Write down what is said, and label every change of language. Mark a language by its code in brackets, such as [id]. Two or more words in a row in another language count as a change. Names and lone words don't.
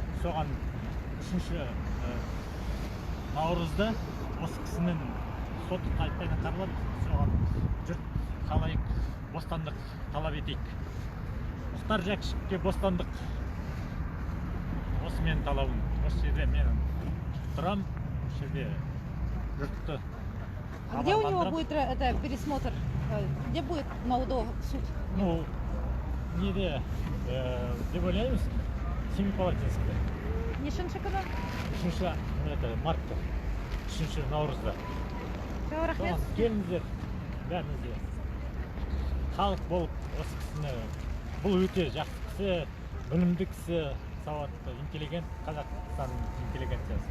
[kk] Соған 3 наурызда осы кісінің соты қайтадан қаралады. Соған жұрт қалайық бостандық талап етейік. Мұхтар Жакишевке бостандық. Осы менің талабым. Осы жерде мен тұрам, осы жерде жұртты. [ru] А где у него будет это пересмотр? Где будет на УДО суд? Ну, [kk] неде, деп ойлаймыз, Семипалатинскте. Нешінші күні? 3 мартта, 3 наурызда. Рахмет. Келіңіздер, бәріңізде. Халық болып осы кісіні, бұл өте жақсы кісі, білімді кісі, сауатты, интеллигент, Қазақстан интеллигенциясы.